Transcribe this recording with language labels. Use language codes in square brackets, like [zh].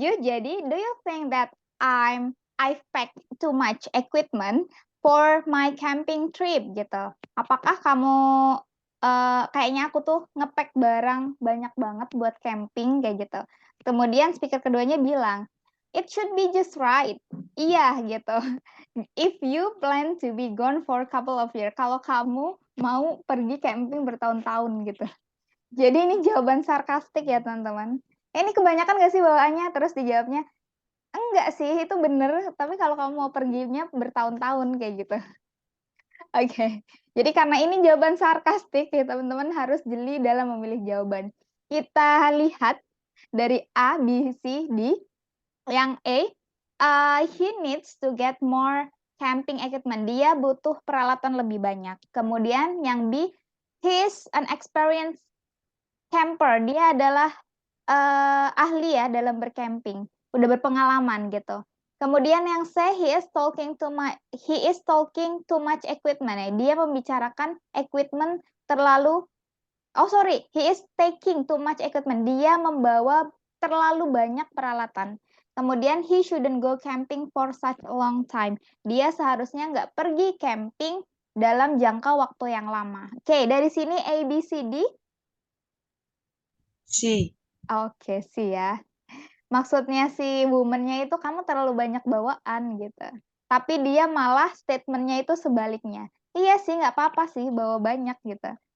[id] Jadi, [en] do you think that I've packed too much equipment for my camping trip [id] gitu? Apakah kamu kayaknya aku tuh ngepack barang banyak banget buat camping kayak gitu. Kemudian speaker keduanya bilang, [en] it should be just right. [id] Iya gitu. [en] If you plan to be gone for a couple of years. [id] Kalau kamu mau pergi camping bertahun-tahun gitu. Jadi ini jawaban sarkastik ya teman-teman. Ini kebanyakan gak sih bawaannya? Terus dijawabnya, enggak sih, itu bener. Tapi kalau kamu mau perginya bertahun-tahun kayak gitu. Oke, jadi karena ini jawaban sarkastik ya teman-teman harus jeli dalam memilih jawaban. Kita lihat dari A, B, C, D. Yang A, [en] he needs to get more camping equipment. [id] Dia butuh peralatan lebih banyak. Kemudian yang B, [en] he's an experienced camper. [id] Dia adalah ahli ya dalam bercamping. Udah berpengalaman gitu. Kemudian yang C, [en] he is talking too much equipment. [id] Dia membicarakan equipment terlalu, [en] he is taking too much equipment. [id] Dia membawa terlalu banyak peralatan. Kemudian [en] he shouldn't go camping for such a long time. [id] Dia seharusnya nggak pergi camping dalam jangka waktu yang lama. Oke, dari sini A, B, C, D. C. Oke, sih ya. Maksudnya si woman-nya itu kamu terlalu banyak bawaan gitu. Tapi dia malah statement-nya itu sebaliknya. Iya sih, nggak apa-apa sih bawa banyak gitu.